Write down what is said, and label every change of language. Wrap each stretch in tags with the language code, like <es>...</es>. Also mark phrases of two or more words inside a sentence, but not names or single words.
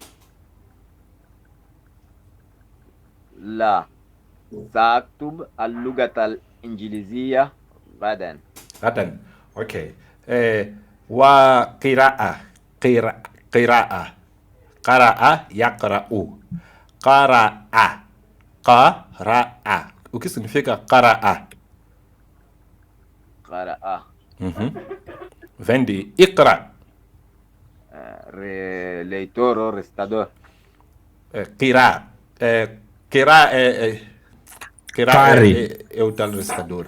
<ar>لا سأكتب اللغة الإنجليزية غدا. أوكي. وقراءة قرأ يقرأ قرأ.</ar> <pt>O que significa قرأ؟</pt> <ar>قرأ</ar> <pt>vem de اقرأ. leitor ou recitador. قراء é o tal recitador.</pt>